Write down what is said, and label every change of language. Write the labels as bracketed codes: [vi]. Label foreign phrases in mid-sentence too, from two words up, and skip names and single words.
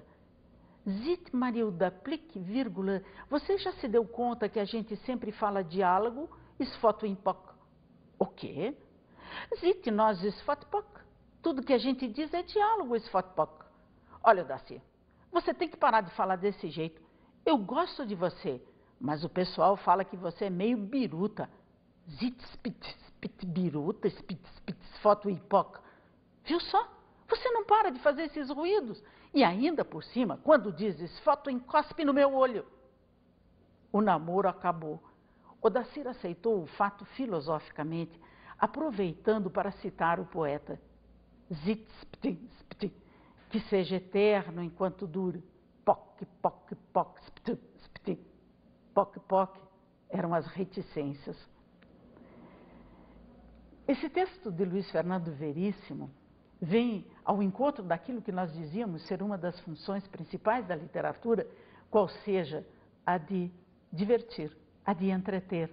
[pt] Zit Marilda Plick, vírgula, você já se deu conta que a gente sempre fala diálogo, Sfotwimpok? O quê? Zit nós Sfotpok. Tudo que a gente diz é diálogo, Sfotpok. Olha, Odacir, você tem que parar de falar desse jeito. Eu gosto de você, mas o pessoal fala que você é meio biruta. Zit spit biruta, spit Sfotwimpok. Viu só? Você não para de fazer esses ruídos. E ainda por cima, quando dizes, Sfotwinkospe no meu olho. O namoro acabou. Odacir aceitou o fato filosoficamente, aproveitando para citar o poeta. Zit, spit, que seja eterno enquanto dure. Poc, poc, poc, spit. Poc, poc eram as reticências. Esse texto de Luiz Fernando Veríssimo vem ao encontro daquilo que nós dizíamos ser uma das funções principais da literatura, qual seja a de divertir, a de entreter.